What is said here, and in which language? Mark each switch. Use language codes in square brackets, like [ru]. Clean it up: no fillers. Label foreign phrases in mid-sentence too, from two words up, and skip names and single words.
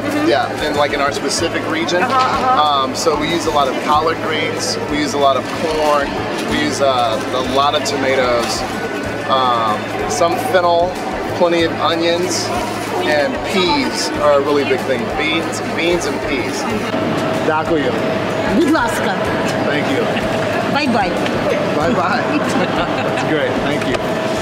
[en] Yeah, and like in our specific region. So we use a lot of collard greens. We use a lot of corn. We use a lot of tomatoes. Some fennel, plenty of onions. And peas are a really big thing. Beans and peas. [uk] Дякую. Будь ласка. [en] Thank you. Bye-bye. Bye-bye. That's great. Thank you.